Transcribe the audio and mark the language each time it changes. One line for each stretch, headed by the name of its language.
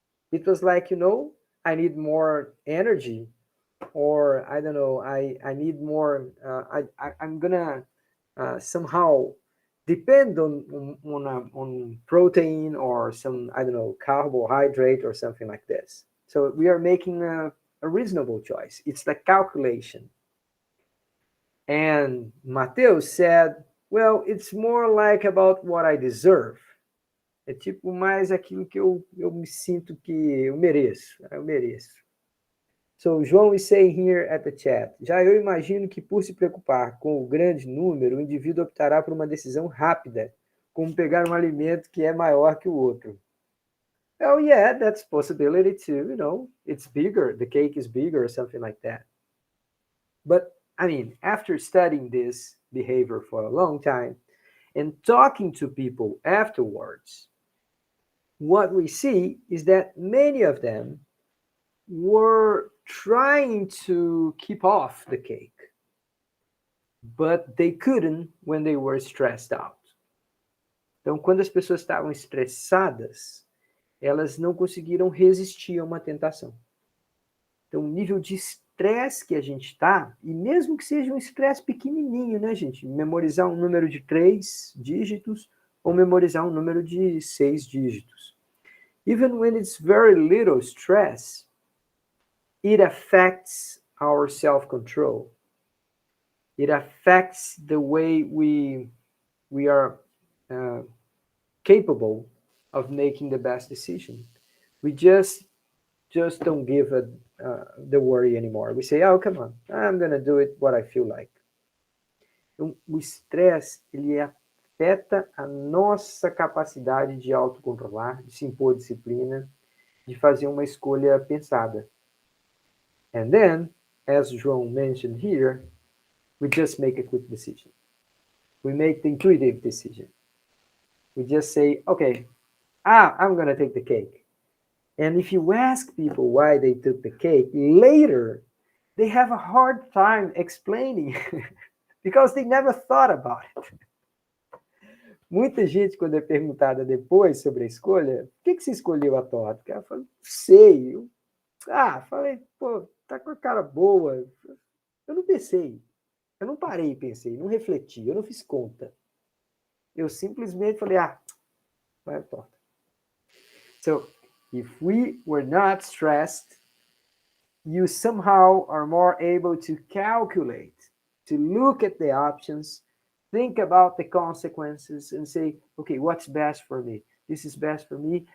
English: It was like, I need more energy, or I don't know, I need more, I'm gonna somehow depend on protein or some, I don't know, carbohydrate or something like this. So we are making a reasonable choice. It's the calculation. And Mateus said, well, it's more like about what I deserve.
Portuguese: É tipo mais aquilo que eu me sinto que eu mereço. Eu mereço.
English: So João is saying here at the chat,
Portuguese: já eu imagino que por se preocupar com o grande número, o indivíduo optará por uma decisão rápida, como pegar um alimento que é maior que o outro.
English: Oh yeah, that's possibility too, it's bigger, the cake is bigger or something like that. But I mean, after studying this behavior for a long time and talking to people afterwards, what we see is that many of them were trying to keep off the cake, but they couldn't when they were stressed out.
Portuguese: Então, quando as pessoas estavam estressadas, elas não conseguiram resistir a uma tentação. Então, o nível de estresse que a gente está, e mesmo que seja um estresse pequenininho, né, gente? Memorizar um número de 3 dígitos ou memorizar um número de 6 dígitos.
English: Even when it's very little stress, it affects our self-control. It affects the way we are capable of making the best decision. We just don't give the worry anymore. We say, oh, come on, I'm going to do it what I feel like.
Portuguese: Então, o estresse, ele afeta a nossa capacidade de autocontrolar, de se impor disciplina, de fazer uma escolha pensada.
English: And then, as João mentioned here, we just make a quick decision. We make the intuitive decision. We just say, okay, I'm going to take the cake. And if you ask people why they took the cake, later, they have a hard time explaining because they never thought about it.
Portuguese: Muita gente, quando é perguntada depois sobre a escolha, por que você escolheu a torta? Ela fala, não sei. Falei, pô, tá com a cara boa. Eu não pensei. Eu não parei e pensei, não refleti, eu não fiz conta. Eu simplesmente falei, vai a torta.
English: So, if we were not stressed, you somehow are more able to calculate, to look at the options, think about the consequences and say, okay, what's best for me? This is best for me.